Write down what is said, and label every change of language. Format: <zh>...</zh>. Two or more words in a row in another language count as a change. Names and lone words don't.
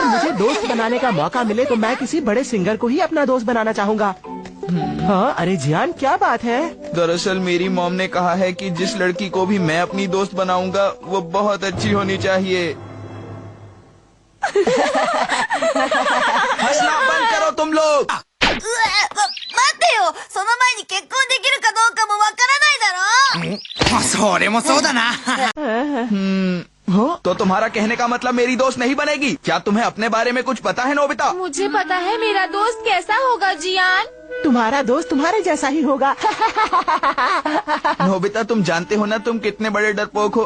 <hi>मुझे दोस्त बनाने का मौका मिले तो मैं किसी बड़े सिंगर को ही अपना दोस्त बनाना चाहूँगा। हाँ, अरे जियान, क्या बात है? दरअसल मेरी मॉम ने कहा है कि जिस लड़की को भी मैं अपनी दोस्त बनाऊंगा वो बहुत अच्छी होनी चाहिए। हंसना बंद करो तुम लोग।</hi> <ja>待ってよ、その前に結婚できるかどうかもわからないだろ。それもそうだな。</ja> <hi>तो तुम्हारा कहने का मतलब मेरी दोस्त नहीं बनेगी? क्या तुम्हें अपने बारे में कुछ पता है नोबिता? मुझे पता है मेरा दोस्त कैसा होगा जियान। तुम्हारा दोस्त तुम्हारे जैसा ही होगा। नोबिता, तुम जानते हो ना तुम कितने बड़े डरपोक हो।</hi>